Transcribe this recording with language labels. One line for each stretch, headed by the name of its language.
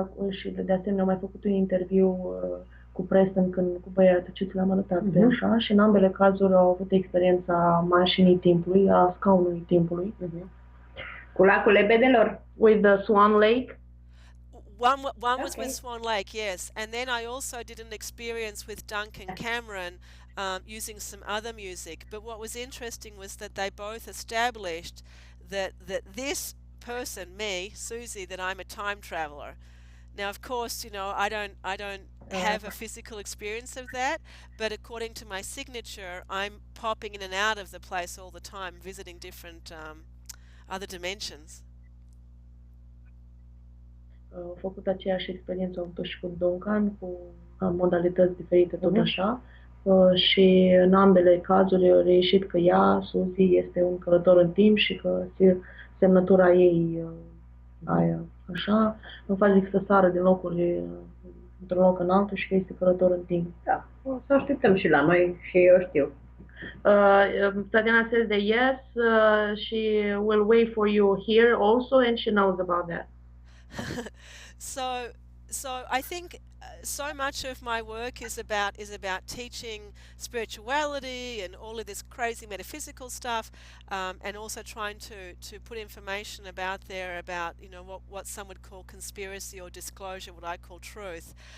Romanian: Și de asemenea am mai făcut un interviu cu Preston cu băiatul ce ți l-am arătat pe așa și în ambele cazuri au avut experiența mașinii timpului, a scaunului timpului. Cu lacul lebedelor.
English: With the Swan Lake. One was with Swan Lake, yes. And then I also did an experience with Duncan Cameron using some other music. But what was interesting was that they both established that this person, me, Susie, that I'm a time traveler. Now, of course, I don't have a physical experience of that, but according to my signature, I'm popping in and out of the place all the time, visiting different other dimensions.
Romanian: Au făcut aceeași experiență, au făcut și cu Duncan, cu modalități diferite, tot așa. Și în ambele cazuri a reieșit că ea, Suzy, este un călător în timp și că semnătura ei aia, așa, nu face decât să sară din locuri într-un loc în altul și că este călător în timp. Da, o să așteptăm și la noi și eu știu.
English: Tatiana says that yes, she will wait for you here also, and she knows about that. So I think so much of my work is about teaching spirituality and all of this crazy metaphysical stuff, and also trying to put information about what some would call conspiracy or disclosure, what I call truth.